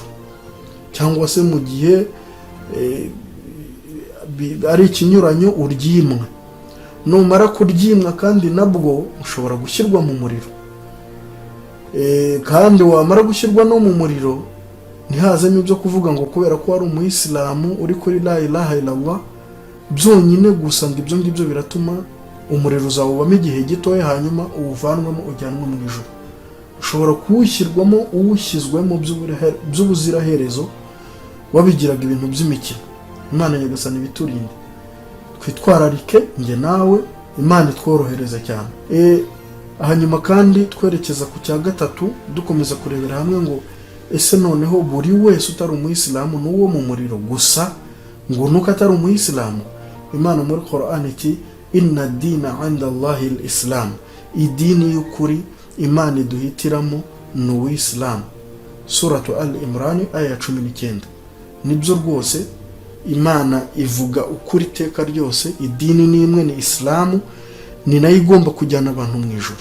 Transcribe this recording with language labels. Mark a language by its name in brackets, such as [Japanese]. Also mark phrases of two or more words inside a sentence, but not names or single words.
[Kinyarwanda] Cyangwa se mu gihe ari ikinyuranyo uryimwe, numara kuryimwa kandi nabwo ushobora gushyirwa mu muriro. Kandi wamara gushyirwa no mu muriro ntihazemo ibyo kuvuga ngo kubera ko ari umuyisilamu uri kuri [Arabic] لا إله إلا الله [Kinyarwanda] byonyine gusa ngo ibyo ngibyo biratuma umuriro uzawubamo igihe gitoya hanyuma uwuvanwemo ujyanwe mu ijuru. Ushobora kuwushyirwamo uwushyizwemo by'ubuziraherezo wabigiraga ibintu by'imikino. Imana nyagasani ibiturinde, twitwararike nge nawe, Imana itworohereza cyane. Hanyuma kandi twerekeza ku cya gatatu dukomeza kurebera hamwe ngo ese noneho buri wese utari umuyisilamu n'uwo mu muriro gusa ngo nuko atari umuyisilamu? Imana muri Qur'an iti [Arabic] إن الدين عند الله الإسلام, [Kinyarwanda] idini y'ukuri Imana iduhitiramo ni uw'Islam. Suratu Al-Imran aya 19. Nibyo rwose Imana ivuga ukuri iteka ryose. Idini ni imwe, ni Islamu, ni nayo igomba kujyana abantu mu ijuru.